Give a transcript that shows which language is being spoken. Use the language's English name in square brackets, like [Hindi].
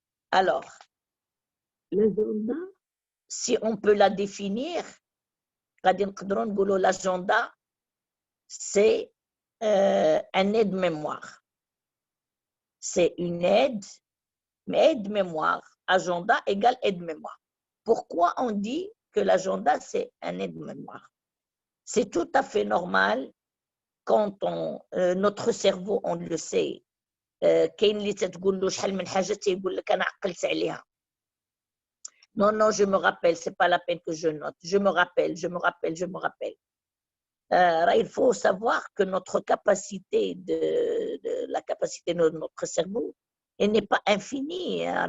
[French] Alors, l'agenda, si on peut la définir, l'agenda, c'est un aide-mémoire. C'est une aide, mais aide-mémoire. Agenda égale aide-mémoire. Pourquoi on dit que l'agenda, c'est un aide-mémoire? C'est tout à fait normal quand notre cerveau, on le sait, [Arabic] كاين اللي تتقول له شحال من حاجه تيقول لك انا عقلت عليها. [French] Non, non, je me rappelle, c'est pas la peine que je note. Je me rappelle, je me rappelle, je me rappelle. Il faut savoir que notre capacité la capacité de notre cerveau, elle n'est pas infinie.